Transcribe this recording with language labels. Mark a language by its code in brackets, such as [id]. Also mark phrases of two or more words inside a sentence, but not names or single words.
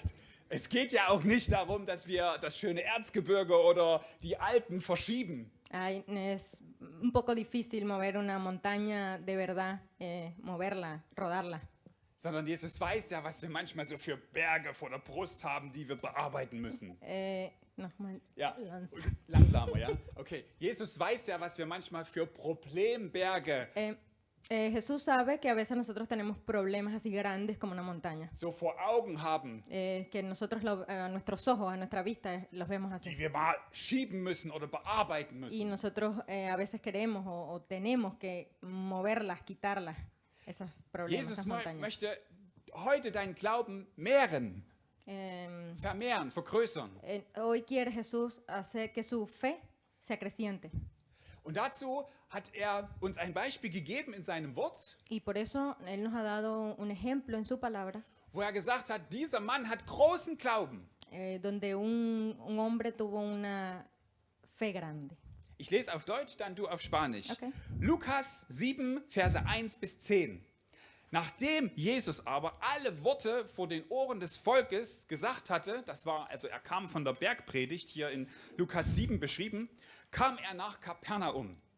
[de] Es geht ja auch nicht darum, dass wir das schöne Erzgebirge oder die Alpen verschieben. [es] Ay, es un poco difícil mover una montaña de verdad, moverla, rodarla. [de] Sondern Jesus weiß ja, was wir manchmal so für Berge vor der Brust haben, die wir bearbeiten müssen. Nochmal, Ja, langsam. langsamer, ja? Okay, Jesus weiß ja, was wir manchmal für Problemberge [es] Jesús sabe que a veces nosotros tenemos problemas así grandes como una montaña, [de] so vor Augen haben, [es] que nosotros a nuestros ojos, a nuestra vista, los vemos así. [de] die wir mal schieben müssen oder bearbeiten [es] Y [de] müssen. [es] nosotros a veces queremos o tenemos que moverlas, quitarlas, esos problemas, [de] Jesus [es] esas montañas. [de] möchte heute deinen Glauben mehren, Eh, vermehren, vergrößern. [es] Hoy quiere Jesús hacer que su fe se acreciente. [de] Und dazu hat er uns ein Beispiel gegeben in seinem Wort, [es] Y por eso Él nos ha dado un ejemplo en su palabra, [de] wo er gesagt hat, dieser Mann hat großen Glauben. [es] donde un hombre tuvo una fe grande. [de] Ich lese auf Deutsch, dann du auf Spanisch. Okay. Lukas 7, Verse 1 bis 10. Nachdem Jesus aber alle Worte vor den Ohren des Volkes gesagt hatte, das war, also er kam von der Bergpredigt, hier in Lukas 7 beschrieben, kam er nach Kapernaum.